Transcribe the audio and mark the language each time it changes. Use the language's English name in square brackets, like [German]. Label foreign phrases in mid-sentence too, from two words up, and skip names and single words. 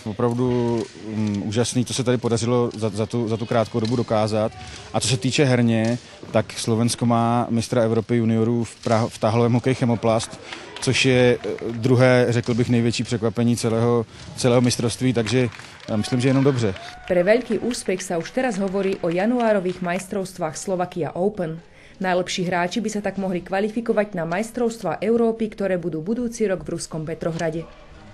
[Czech] Opravdu úžasný, to se tady podařilo za tu krátkou dobu dokázat. A co se týče herně, tak Slovensko má mistra Evropy juniorů v táhlovém hokeji Chemoplast, což je druhé, řekl bych, největší překvapení celého mistrovství, takže myslím, že jenom dobře. [Slovak] Pre veľký úspech sa už teraz hovorí o januárových majstrovstvách Slovakia Open. Najlepší hráči by sa tak mohli kvalifikovať na majstrovstvá Európy, ktoré budú budúci rok v ruskom Petrohrade.